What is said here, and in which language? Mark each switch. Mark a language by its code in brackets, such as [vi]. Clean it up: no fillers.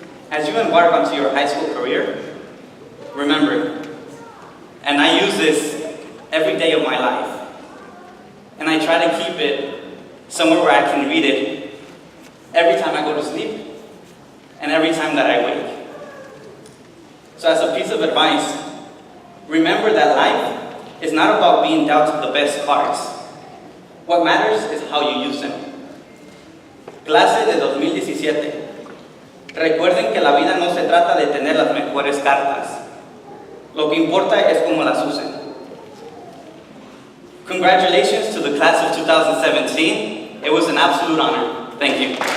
[en] As you embark onto your high school career, remember, and I use this every day of my life, and I try to keep it somewhere where I can read it every time I go to sleep and every time that I wake. So as a piece of advice, remember that life is not about being dealt the best cards. What matters is how you use them. [es] Clase de 2017. Recuerden que la vida no se trata de tener las mejores cartas. Lo que importa es cómo las usen. [en] Congratulations to the class of 2017. It was an absolute honor. Thank you.